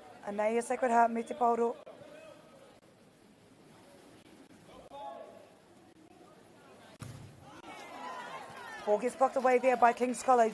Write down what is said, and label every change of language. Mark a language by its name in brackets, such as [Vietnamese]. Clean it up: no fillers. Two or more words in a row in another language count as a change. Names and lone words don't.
[Māori] Anei a Sacred Heart me te pauro. [English] Ball gets blocked away there by King's College.